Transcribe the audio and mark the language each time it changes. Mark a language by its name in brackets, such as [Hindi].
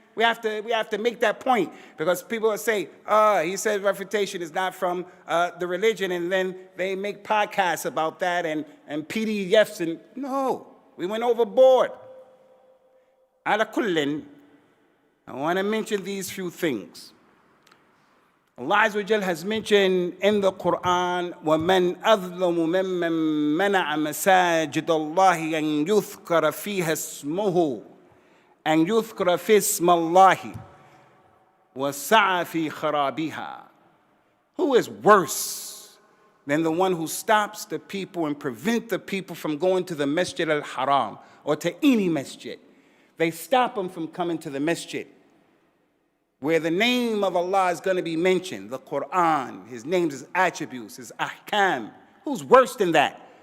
[English] We have to make that point, because people will say, he said refutation is not from the religion, and then they make podcasts about that and PDFs, and no, we went overboard. Ala kullin, I want to mention these few things. Allah Azza wa Jal has mentioned in the Qur'an, [Arabic] وَمَنْ أَظْلَمُ مِمَّنْ مَنَعَ مَسَاجِدَ اللَّهِ أَنْ يُذْكَرَ فِيهَا اسْمُهُ أَنْ يُذْكَرَ فِي اسْمَ اللَّهِ وَسَعَى فِي خَرَابِهَا. [English] Who is worse than the one who stops the people and prevent the people from going to the Masjid al-Haram or to any masjid? They stop them from coming to the masjid, where the name of Allah is going to be mentioned, the Qur'an, his names, his attributes, his ahkam. Who's worse than that?